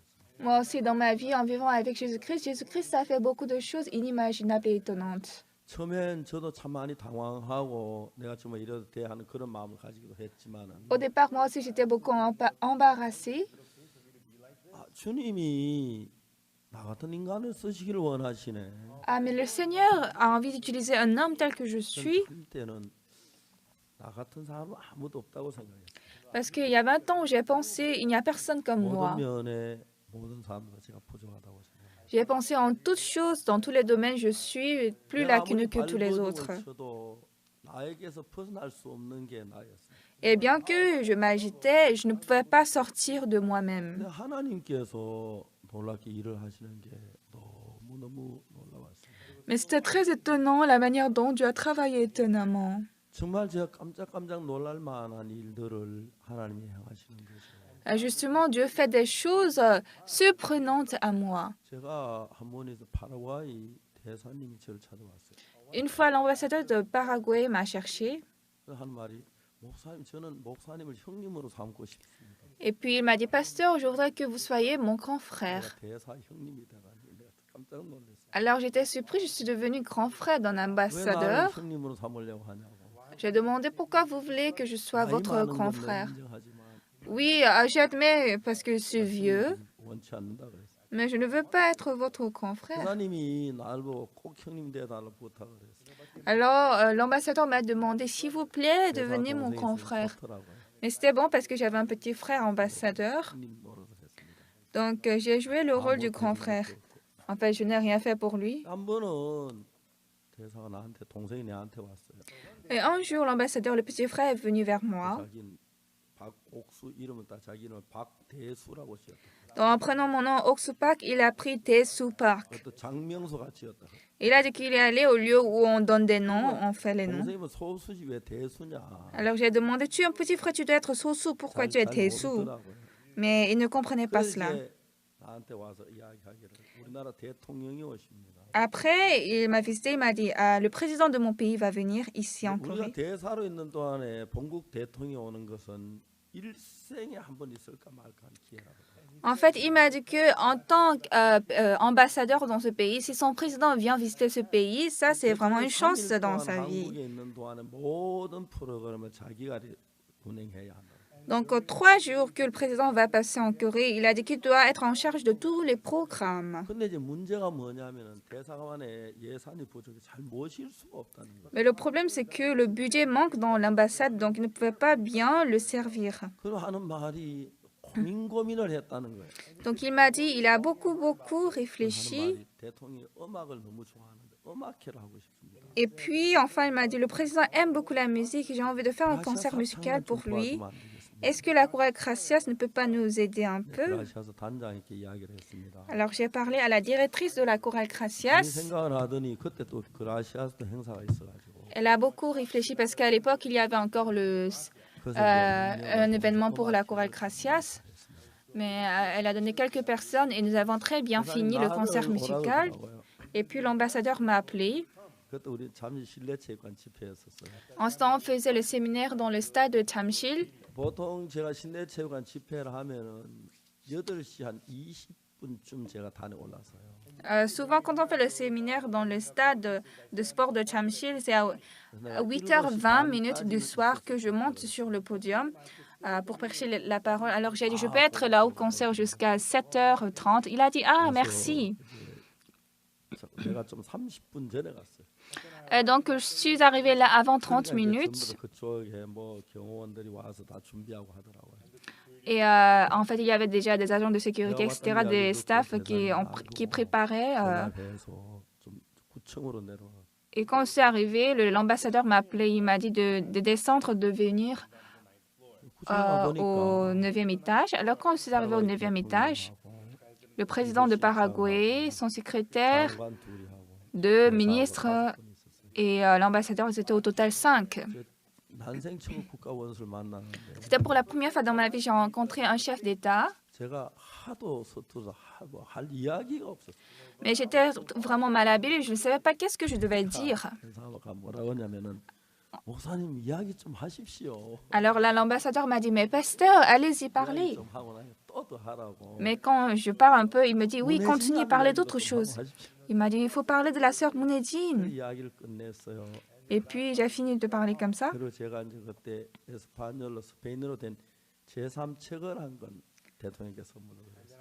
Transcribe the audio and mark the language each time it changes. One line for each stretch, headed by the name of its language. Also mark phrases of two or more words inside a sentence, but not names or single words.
French: Moi aussi, dans ma vie, en vivant avec Jésus-Christ, Jésus-Christ a fait beaucoup de choses inimaginables et étonnantes.
Korean: 처음엔 저도 참 많이 당황하고 내가 정말 이래도 돼 하는 그런 마음을 가지기도 했지만은
French: Au départ, moi aussi, j'étais beaucoup embarrassée.
Korean: 주님이 나 같은 인간을 쓰시기를 원하시네.
French: Ah, mais le Seigneur a envie d'utiliser un homme tel que je suis,
Korean: 때는 나 같은 사람은 아무도 없다고 생각했어요.
French: parce qu'il y a 20 ans où j'ai pensé, il n'y a personne comme moi.
Korean: 모든 면에 모든 사람들과 제가 부족하다고 생각해요.
French: J'ai pensé en toutes choses, dans tous les domaines, je suis plus lacuneux que tous les autres.
Korean: 쳐도 나에게서 벗어날 수 없는 게 나였어요.
French: Et bien que je m'agitais, je ne pouvais pas sortir de moi-même.
Korean: 근데 하나님께서 놀랍게 일을 하시는 게 너무너무 놀라웠어요.
French: Mais c'était très étonnant la manière dont Dieu a travaillé étonnamment.
Korean: 정말 제가 깜짝깜짝 놀랄 만한 일들을 하나님이 행하시는 거죠.
French: Justement, Dieu fait des choses surprenantes à moi.
Korean: 제가 한 번에서 파라과이 대사님이 저를 찾아왔어요.
French: Une fois, l'ambassadeur de Paraguay m'a cherché.
Korean: 한 말이 목사님 저는 목사님을 형님으로 삼고 싶습니다.
French: Et puis il m'a dit, Pasteur, je voudrais que vous soyez mon grand frère.
Korean: 대사 형님이 돼가지고 내가 깜짝 놀랐어요.
French: Alors j'étais surpris, je suis devenu grand frère d'un
Korean: 왜 나를
French: ambassadeur.
Korean: 형님으로 삼으려고 하냐고.
French: J'ai demandé pourquoi vous voulez que je sois
Korean: 나이
French: votre
Korean: 많은
French: grand
Korean: 건
French: frère.
Korean: 인정하지만
French: Oui, j'admets parce que je suis vieux,
Korean: 원치 않는다 그랬어요.
French: mais je ne veux pas être votre grand frère.
Korean: 하나님이 나를 보고 꼭 형님 돼달라고 부탁을 했어요.
French: Alors l'ambassadeur m'a demandé, s'il vous plaît, devenez mon grand frère. Mais c'était bon parce que j'avais un petit frère ambassadeur, donc j'ai joué le rôle du grand frère. En fait, je n'ai rien fait pour lui.
Korean: 한 번은 대사가 나한테 동생이 내한테 왔어요.
French: Et un jour, l'ambassadeur, le petit frère, est venu vers moi.
Korean: 자기는 박옥수 이름을 딱 자기 이름을 박대수라고 지었다.
French: Donc, en prenant mon nom Oksupak, il a pris Tesu Park.
Korean: 그것도 장명소가 지었다.
French: Il a dit qu'il est allé au lieu où on donne des noms, on fait les noms.
Korean: 동생이면 소수지 왜 대수냐?
French: Alors j'ai demandé, tu es un petit frère, tu dois être Sosu, pourquoi tu es
Korean: 잘
French: Tesu?
Korean: 모르더라고요.
French: Mais il ne comprenait pas
Korean: 그래서
French: cela.
Korean: 이제 나한테 와서 이야기하기를 우리나라 대통령이 오십니다.
French: Après, il m'a visité, il m'a dit, ah, le président de mon pays va venir ici en
Korean: 우리가
French: Corée.
Korean: 대사로 있는 동안에 본국 대통령이 오는 것은 일생에 한 번 있을까 말까 한 기회라고.
French: En fait, il m'a dit que en tant qu'ambassadeur dans ce pays, si son président vient visiter ce pays, ça c'est vraiment une chance dans sa vie.
Korean: 한국에 있는 동안에 모든 프로그램을 자기가 운행해야 한다.
French: Donc, 3 jours que le président va passer en Corée, il a dit qu'il doit être en charge de tous les programmes.
Korean: 근데 이제 문제가 뭐냐면은 대사관의 예산이 부족해 잘 모실 수가 없다는 거.
French: Mais le problème, c'est que le budget manque dans l'ambassade, donc il ne pouvait pas bien le servir.
Korean: 그러 하는 말이 고민을 했다는 거예요.
French: Donc, il m'a dit, il a beaucoup
Korean: 하는
French: réfléchi.
Korean: 말이 대통령이 음악을 너무 좋아하는데 음악회를 하고 싶습니다.
French: Et puis, enfin, il m'a dit, le président aime beaucoup la musique, j'ai envie de faire un concert musical pour lui. Est-ce que la chorale Gracias ne peut pas nous aider un peu?
Korean: 그라시아스 단장님께 이야기를 했습니다.
French: Alors, j'ai parlé à la directrice de la chorale
Korean: 이
French: Gracias.
Korean: 생각을 하더니 그때 또 그라시아스 행사가 있어가지고
French: Elle a beaucoup réfléchi parce qu'à l'époque, il y avait encore un événement pour la chorale Gracias. Mais elle a donné quelques personnes et nous avons très bien fini le concert musical. Et puis l'ambassadeur m'a appelé.
Korean: 그때 우리 잠실 실내체육관 집회였었어요.
French: En ce temps, on faisait le séminaire dans le stade de Jamsil.
Korean: 보통 제가 실내체육관 집회를 하면은 8시 한 20분쯤 제가 단에 올라서요.
French: Souvent, quand on fait le séminaire dans le stade de sport de Jamsil, c'est à 8h20 du soir que je monte sur le podium pour prêcher la parole. Alors j'ai dit, je peux être là au concert jusqu'à 7h30. Il a dit, ah, merci.
Korean: 내가 좀 30분 전에 갔어요.
French: Donc, je suis arrivée là avant 30 minutes.
Korean: 그쪽에 뭐 경호원들이 와서 다 준비하고 하더라고요.
French: Et en fait, il y avait déjà des agents de sécurité, etc., des staffs qui préparaient.
Korean: 좀 구청으로 내려와.
French: Et quand je suis arrivée, l'ambassadeur m'a appelé, il m'a dit de descendre, de venir au 9e étage. Alors, quand je suis arrivée au 9e étage, le président de Paraguay, son secrétaire, 2 ministres et l'ambassadeur, ils étaient au total 5.
Korean: 난생 처음 국가원수를 만나는데
French: C'était pour la première fois dans ma vie, j'ai rencontré un chef d'État.
Korean: 제가 하도 서툴러서 할 이야기가 없었어요.
French: Mais j'étais vraiment malhabile, je ne savais pas qu'est-ce que je devais dire.
Korean: 그래서 뭐라고 하냐면은 목사님 이야기 좀 하십시오.
French: Alors là, l'ambassadeur m'a dit, mais pasteur, allez-y parler.
Korean: 좀 하고 나니 또 하라고.
French: Mais quand je parle un peu, il me dit, oui, continuez, parlez d'autre chose. Il m'a dit, il faut parler de la sœur Mounedine.
Korean: 이야기를 끝냈어요.
French: Et puis, j'ai fini de parler comme ça.
Korean: 그리고 제가 이제 그때 에스파뇰로 스페인어로 된 제3책을 한 건 대통령께 선물을 했어요.